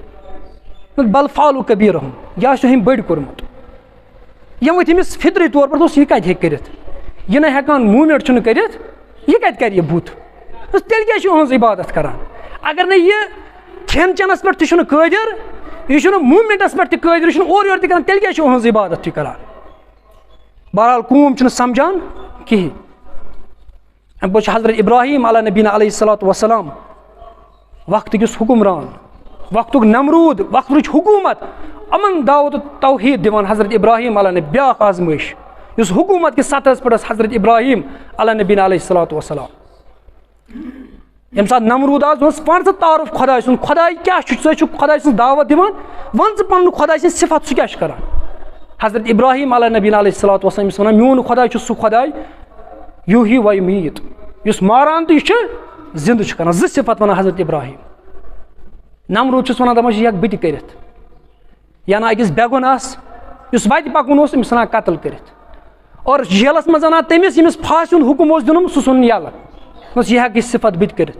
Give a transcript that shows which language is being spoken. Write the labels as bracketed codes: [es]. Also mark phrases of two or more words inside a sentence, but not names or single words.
[ar] بل فعلوا کبیرہم [ks] یہِ آسیو أمۍ بٔڑۍ کوٚرمُت یِم ؤتھۍ أمِس [ur] فطری طور پر [ks] دوٚپُس یہِ کتہِ ہیٚکہِ کٔرِتھ یہِ نہ ہٮ۪کان موٗمینٹ چھُنہٕ کٔرِتھ یہِ کتہِ کرِ یہِ بُت تیٚلہِ کیازِ چھُ یِہٕنٛز عبادت کران اگر نہٕ یہِ کھٮ۪ن چٮ۪نس پٮ۪ٹھ تہِ چھُنہٕ قٲدِر یہِ چھُنہٕ موٗمینٹس پٮ۪ٹھ تہِ قٲدِر یہِ چھُنہٕ اورٕ یورٕ تہِ کران تیٚلہِ کیازِ چھُ یِہٕنٛز عبادت تُہۍ کران بہرحال قوم چھُنہٕ سمجھان کِہیٖنۍ اَمہِ پتہٕ چھُ حضرت ابراہیم [ar] علیہ نبینا علیہ الصلوۃ والسلام [ks] وقتٕکِس حُکُمران وقتُک نمروٗد وقتٕچ حکوٗمت یِمن دعوت توحیٖد دِوان حضرت ابراہیم علیہ نبی بیاکھ آزمٲیش یُس حکوٗمت کِس سطحس پٮ۪ٹھ ٲس حضرت ابراہیم [ar] علیہ نبینا علیہ الصلوۃ والسلام [ks] ییٚمہِ ساتہٕ نمروٗد آز ووٚنُس پانہٕ ژٕ تعارُف خۄداے سُنٛد خۄداے کیاہ چھُ ژٕ چھُکھ خۄداے سٕنٛز دعوت دِوان وَن ژٕ پنُن خۄداے سٕنٛز صفت سُہ کیاہ چھُ کران حضرت ابراہیم [ar] علیہ نبینا علیہ الصلوۃ والسلام [ks] ییٚمِس وَنان میون خۄداے چھُ سُہ خۄداے [ar] یوٗہی و یُمیٖت [ks] یُس ماران تہٕ یہِ چھُ زِندٕ چھُ کران زٕ صفت وَنان حضرت ابراہیم نمروٗد چھُس وَنان دَپان چھُ ہٮ۪کہٕ بہٕ تہِ کٔرِتھ یا نہ أکِس بے گۄناہس یُس وَتہِ پَکُن اوس أمِس ژھٕنان قتل کٔرِتھ اور جیلس منٛز اَنان تٔمِس ییٚمِس پھاسہِ ہُنٛد حُکُم اوس دیُنمُت سُہ ژھُن یَلہٕ یہِ ہٮ۪کہِ یہِ صِفت بہٕ تہِ کٔرِتھ.